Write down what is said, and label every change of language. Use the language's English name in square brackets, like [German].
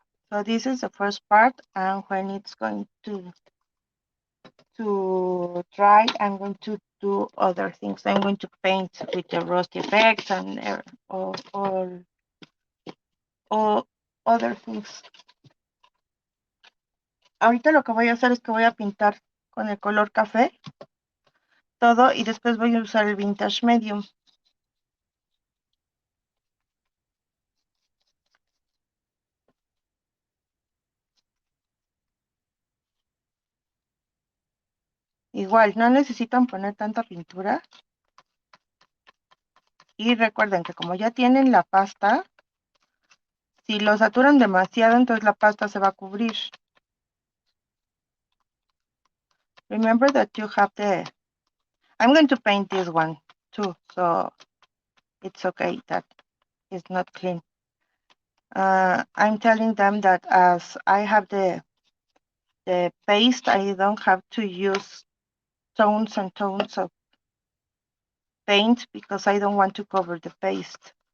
[English] So this is the first part, and when it's going to dry, I'm going to do other things. I'm going to paint with the Rusty Effects and or other things. [Spanish] Ahorita lo que voy a hacer es que voy a pintar con el color café todo y después voy a usar el Vintage Medium. Igual, no necesitan poner tanta pintura. Y recuerden que como ya tienen la pasta, si lo saturan demasiado, entonces la pasta se va a cubrir. [English] Remember that you have I'm going to paint this one too, so it's okay that it's not clean. I'm telling them that as I have the paste, I don't have to use tones and tones of paint because I don't want to cover the paste.